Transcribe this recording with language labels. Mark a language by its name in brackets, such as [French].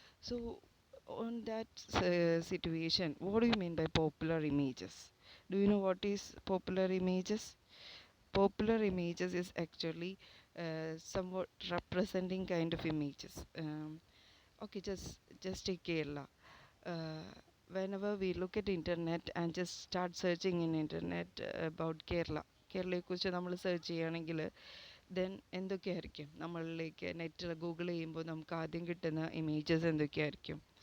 [English] So on that situation, what do you mean by popular images? Do you know what is popular images? Popular images is actually somewhat representing kind of images. Okay, just take Kerala. Whenever we look at internet and just start searching in internet about [Malayalam] കേരളയെ കുറിച്ച് നമ്മൾ search ചെയ്യുകയാണെങ്കിൽ then എന്തൊക്കെയായിരിക്കും നമ്മളിലേക്ക് നെറ്റിൽ Google ചെയ്യുമ്പോൾ നമുക്ക് ആദ്യം കിട്ടുന്ന ഇമേജസ് എന്തൊക്കെയായിരിക്കും?